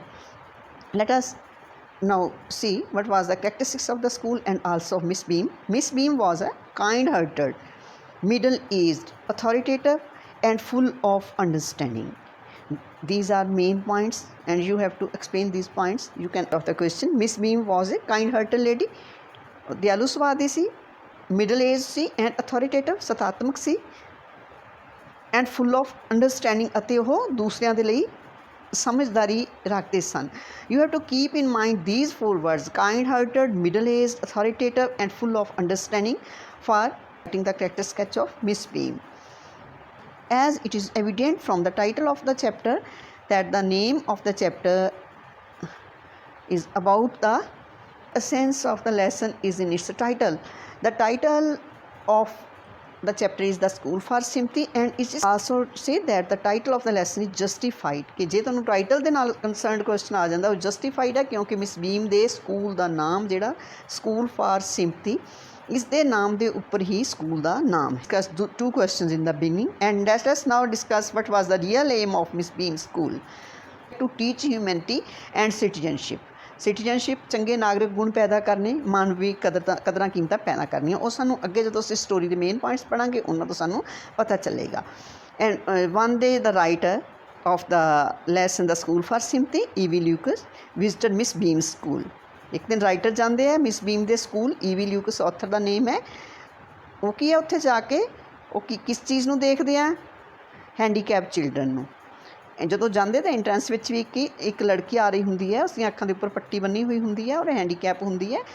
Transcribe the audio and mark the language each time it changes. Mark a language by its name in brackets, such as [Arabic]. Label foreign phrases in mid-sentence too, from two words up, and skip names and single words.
[English] Let us now see what was the characteristics of the school and also Miss Beam. Miss Beam was a kind-hearted, middle-aged, authoritative and full of understanding. These are main points and you have to explain these points. You can of the question. Miss Beam was a kind-hearted lady, [Punjabi] ਦਇਆਲੂ ਸੁਭਾਅ ਦੀ ਸੀ, [English] middle age [Punjabi] सी [English] and authoritative, [Punjabi] ਸਤਾਤਮਕ सी [English] and full of understanding [Punjabi] ਅਤੇ ਉਹ ਦੂਸਰਿਆਂ ਦੇ ਲਈ ਸਮਝਦਾਰੀ ਰੱਖਦੇ ਸਨ. [English] You have to keep in mind these four words: kind-hearted, middle-aged, authoritative and full of understanding for writing the character sketch of Miss Beam. As it is evident from the title of the chapter that the name of the chapter is about the essence of the lesson is in its title. The title of the chapter is The School for Sympathy and it is also say that the title of the lesson is justified. [Punjabi] ਕਿ ਜੇ ਤੁਹਾਨੂੰ ਟਾਈਟਲ ਦੇ ਨਾਲ [English] concerned question [Punjabi] ਆ ਜਾਂਦਾ ਉਹ justified है क्योंकि मिस बीम ਦੇ ਸਕੂਲ ਦਾ ਨਾਮ ਜਿਹੜਾ [English] School for Sympathy [Punjabi] ਇਸ ਦੇ ਨਾਮ ਦੇ ਉੱਪਰ ਹੀ ਸਕੂਲ ਦਾ ਨਾਮ ਹੈ. [English] Discuss two questions in the beginning and let us now discuss what was the real aim of Miss Beam's school. To teach humanity and citizenship. [Punjabi] ਸਿਟੀਜ਼ਨਸ਼ਿਪ ਚੰਗੇ ਨਾਗਰਿਕ ਗੁਣ ਪੈਦਾ ਕਰਨੇ, ਮਾਨਵੀ ਕਦਰਾਂ ਕੀਮਤਾਂ ਪੈਦਾ ਕਰਨੀਆਂ. ਉਹ ਸਾਨੂੰ ਅੱਗੇ ਜਦੋਂ ਅਸੀਂ ਸਟੋਰੀ ਦੇ [English] main points [Punjabi] ਪੜ੍ਹਾਂਗੇ ਉਹਨਾਂ ਤੋਂ ਸਾਨੂੰ ਪਤਾ ਚੱਲੇਗਾ. [English] and one day the writer of the lesson The School for Sympathy, E.V.Lucas, visited Miss Beam's school. [Punjabi] ਇੱਕ ਦਿਨ ਰਾਈਟਰ ਜਾਂਦੇ ਆ ਮਿਸ ਬੀਮ ਦੇ ਸਕੂਲ. E.V.Lucas ਆਥਰ ਦਾ ਨੇਮ ਹੈ. ਉਹ ਕੀ ਹੈ ਉੱਥੇ ਜਾ ਕੇ ਉਹ ਕਿਸ ਚੀਜ਼ ਨੂੰ ਦੇਖਦੇ ਆ? [English] handicap children [Punjabi] ਨੂੰ. ਜਦੋਂ ਜਾਂਦੇ ਤਾਂ ਐਂਟਰੈਂਸ ਵਿੱਚ ਵੀ ਇੱਕ ਲੜਕੀ ਆ ਰਹੀ ਹੁੰਦੀ ਹੈ, ਉਸਦੀਆਂ ਅੱਖਾਂ ਦੇ ਉੱਪਰ ਪੱਟੀ ਬੰਨੀ ਹੋਈ ਹੁੰਦੀ ਹੈ ਔਰ ਹੈਂਡੀਕੈਪ ਹੁੰਦੀ ਹੈ.